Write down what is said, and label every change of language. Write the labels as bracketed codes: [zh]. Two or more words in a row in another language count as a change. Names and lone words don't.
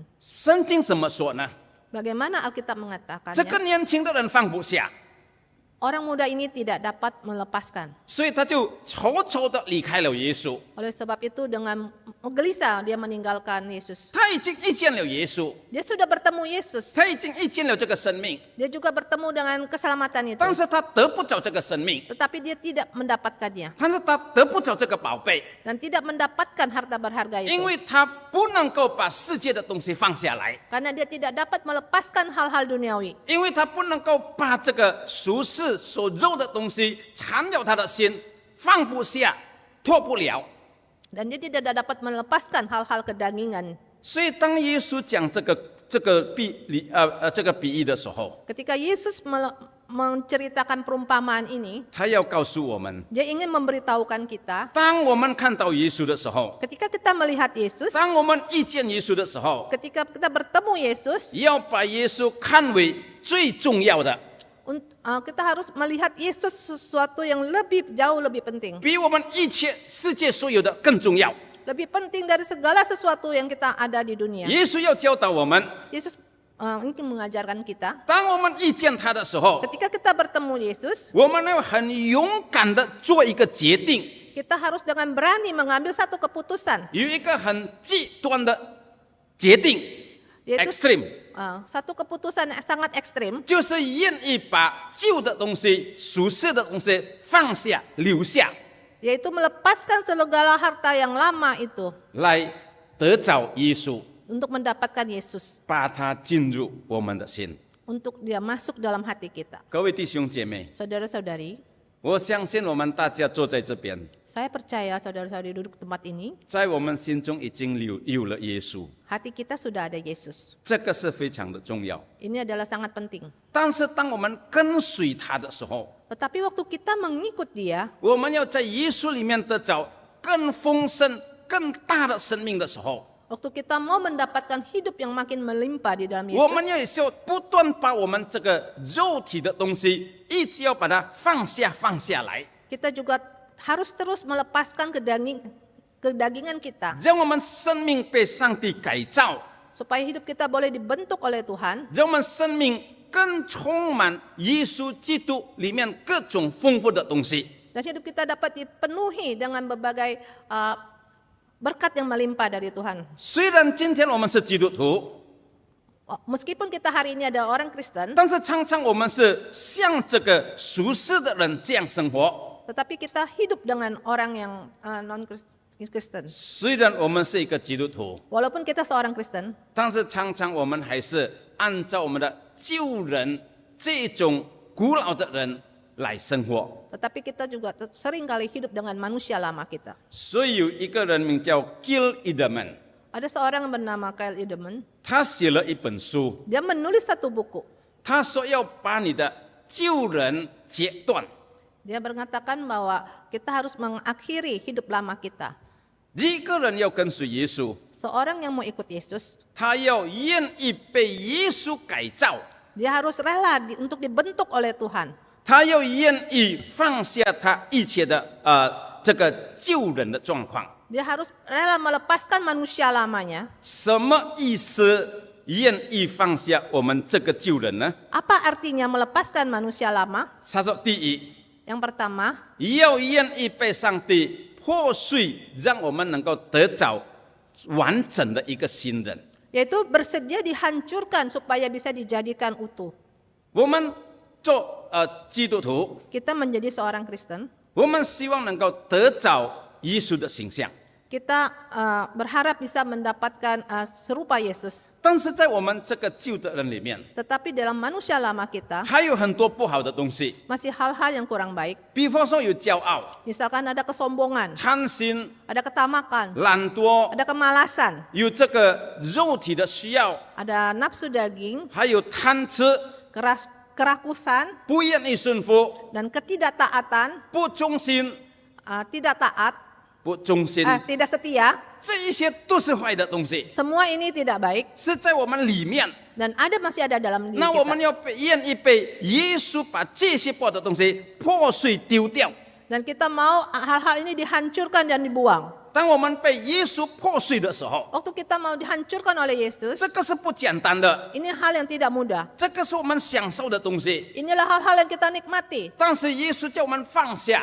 [zh] 圣经怎么说呢？ [id] Bagaimana Alkitab [zh] 这个 [id] mengatakannya? [zh] 年轻的人放不下， [id] Orang muda ini tidak dapat melepaskan. [zh] 所以他就悄悄的离开了耶稣。 [id] Oleh sebab itu dengan gelisah dia meninggalkan Yesus. [zh] 他已经遇见了耶稣， [id] Dia sudah bertemu Yesus. [zh] 他已经遇见了这个生命， [id] Dia juga bertemu dengan keselamatan itu. [zh] 但是他得不着这个生命， [id] Tetapi dia tidak mendapatkannya. [zh] 但是他得不着这个宝贝， [id] Dan tidak mendapatkan harta berharga [zh] 因 [id] itu. [zh] 为他不能够把世界的东西放下来， [id] Karena dia tidak dapat melepaskan hal-hal duniawi. [zh] 因为他不能够把这个俗世所肉的东西缠绕他的心，放不下，脱不了。 [id] Dan dia tidak dapat melepaskan hal-hal kedagingan. [zh] 所以当耶稣讲这个比喻的时候， [id] Ketika Yesus menceritakan perumpamaan ini, [zh] 他要告诉我们， [id] dia ingin memberitahukan kita, [zh] 当我们看到耶稣的时候， [id] ketika kita melihat Yesus, [zh] 当我们遇见耶稣的时候， [id] ketika kita bertemu Yesus, [zh] 要把耶稣看为最重要的， [id] kita harus melihat Yesus sesuatu yang jauh lebih penting. [zh] 比我们一切世界所有的更重要。 [id] Lebih penting dari segala sesuatu yang kita ada di dunia. [zh] 耶稣要教导我们， [id] Yesus ingin mengajarkan kita, [zh] 当我们遇见他的时候， [id] ketika kita bertemu Yesus, [zh] 我们要很勇敢的做一个决定， [id] kita harus dengan berani mengambil satu keputusan, [zh] 有一个很极端的决定 [id] yaitu ，extreme， satu keputusan yang sangat ekstrim, [zh] 就是愿意把旧的东西、俗世的东西放下、留下， [id] yaitu melepaskan segala harta yang lama itu [zh] 来得着耶稣， [id] untuk mendapatkan Yesus, [zh] 把它进入我们的心。 [id] untuk dia masuk dalam hati kita. [zh] 各位弟兄姐妹， [id] Saudara-saudari, [zh] 我相信我们大家坐在这边， [id] saya percaya saudara-saudari duduk di tempat ini, [zh] 在我们心中已经有了耶稣， [id] hati kita sudah ada Yesus. [zh] 这个是非常的重要。 [id] Ini adalah sangat penting. [zh] 但是当我们跟随他的时候， [id] Tetapi waktu kita mengikut dia, [zh] 我们要在耶稣里面得着更丰盛、更大的生命的时候， [id] waktu kita mau mendapatkan hidup yang makin melimpah di dalam [zh] 我们 [id] Yesus, [zh] 也是要不断把我们这个肉体的东西，一直要把它放下来， [id] kita juga harus terus melepaskan kedagingan kita, [zh] 让我们生命被上帝改造， [id] supaya hidup kita boleh dibentuk oleh Tuhan, [zh] 让我们生命更充满耶稣基督里面各种丰富的东西。 [id] dan hidup kita dapat dipenuhi dengan berbagai berkat yang melimpah dari Tuhan. [zh] 虽然今天我们是基督徒， [id] Meskipun kita hari ini ada orang Kristen, [zh] 但是常常我们是像这个俗世的人这样生活。 [id] tetapi kita hidup dengan orang yang non-Kristen. [zh] 虽然我们是一个基督徒， [id] Walaupun kita seorang Kristen, [zh] 但是常常我们还是按照我们的旧人这种古老的人来生活。 [id] tetapi kita juga sering kali hidup dengan manusia lama kita. [zh] 所以有一个人名叫 Gil Edelman， [id] Ada seorang yang bernama Kyle Edelman, [zh] 他写了一本书， [id] dia menulis satu buku. [zh] 他说要把你的旧人截断， [id] Dia mengatakan bahwa kita harus mengakhiri hidup lama kita. [zh] 一个人要跟随耶稣， [id] Seorang yang mau ikut Yesus, [zh] 他要愿意被耶稣改造， [id] dia harus rela untuk dibentuk oleh Tuhan. [zh] 他又愿意放下他一切的这个救人的状况。 [id] Dia harus rela melepaskan manusia lamanya. [zh] 什么意思？愿意放下我们这个救人呢？ [id] Apa artinya melepaskan manusia lama? [zh] 他说，第一， [id] Yang pertama, [zh] 要愿意被上帝破碎，让我们能够得着完整的一个新人。 [id] yaitu bersedia dihancurkan supaya bisa dijadikan utuh. [zh] 我们做基督徒， [id] Kita menjadi seorang Kristen, [zh] 我们希望能够得着耶稣的形象。 [id] kita berharap bisa mendapatkan serupa Yesus. [zh] 但是在我们这个旧的人里面， [id] Tetapi dalam manusia lama kita [zh] 还有很多不好的东西， [id] masih hal-hal yang kurang baik. [zh] 比方说有骄傲、 [id] Misalkan ada kesombongan, [zh] 贪心、 [id] ada ketamakan, [zh] 懒惰， [id] ada kemalasan, [zh] 有这个肉体的需要， [id] ada nafsu daging, [zh] 还有贪吃， [id] kerakusan, [zh] 不愿意顺服， [id] dan ketidaktaatan, [zh] 不忠心， [id] tidak taat, [zh] 不忠心， [id] tidak setia. [zh] 这一些都是坏的东西， [id] Semua ini tidak baik [zh] 是在我们里面。 [id] dan masih ada dalam diri [zh] 那我们 [id] kita. [zh] 要愿意被耶稣把这些不好的东西破碎丢掉。 [id] Dan kita mau hal-hal ini dihancurkan dan dibuang. [zh] 当我们被耶稣破碎的时候， [id] Waktu kita mau dihancurkan oleh Yesus, [zh] 这个是不简单的， [id] ini hal yang tidak mudah. [zh] 这个是我们享受的东西。 [id] Inilah hal-hal yang kita nikmati. [zh] 但是耶稣叫我们放下，